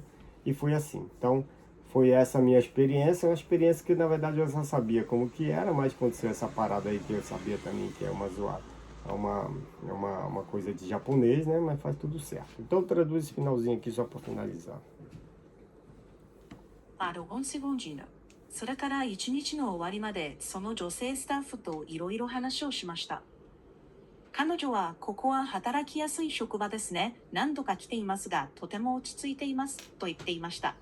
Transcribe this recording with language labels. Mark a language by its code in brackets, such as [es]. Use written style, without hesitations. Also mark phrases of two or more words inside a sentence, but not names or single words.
[pt] E foi assim. Então, foi essa a minha experiência. Uma experiência que, na verdade, eu já sabia como que era, mas aconteceu essa parada aí que eu sabia também que é uma zoada. É uma coisa de japonês, né? Mas faz tudo certo. Então traduz esse finalzinho aqui só para finalizar. ロゴンセゴンジーナ。 [ja] それから一日の終わりまでその女性スタッフといろいろ話をしました。彼女はここは働きやすい職場ですね。何度か来ていますが、とても落ち着いていますと言っていました。